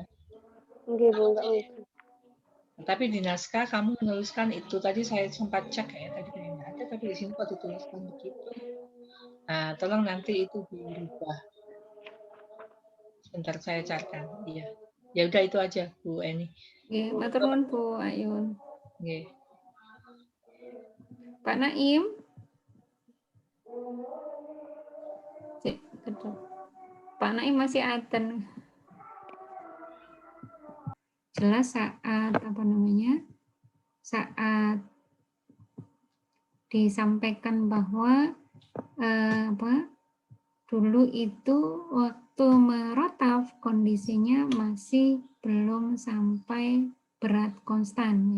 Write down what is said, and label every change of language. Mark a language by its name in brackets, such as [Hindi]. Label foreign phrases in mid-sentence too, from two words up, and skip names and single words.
[Indonesian] Nggih, Bu, nggak muncul. Tapi di naskah kamu menuliskan itu, tadi saya sempat cek ya, tadi kayak nggak ada, tapi di sini kok dituliskan begitu. Nah, tolong nanti itu dirubah. Sebentar saya carikan. Iya. Ya udah itu aja, Bu Eni. [Javanese] Nggih, matur nuwun Bu Ayun. [Indonesian] Nggih. Pak Naim? Pak Naim masih aten. Jelas saat saat disampaikan bahwa dulu itu waktu merotaf kondisinya masih belum sampai berat konstan ya.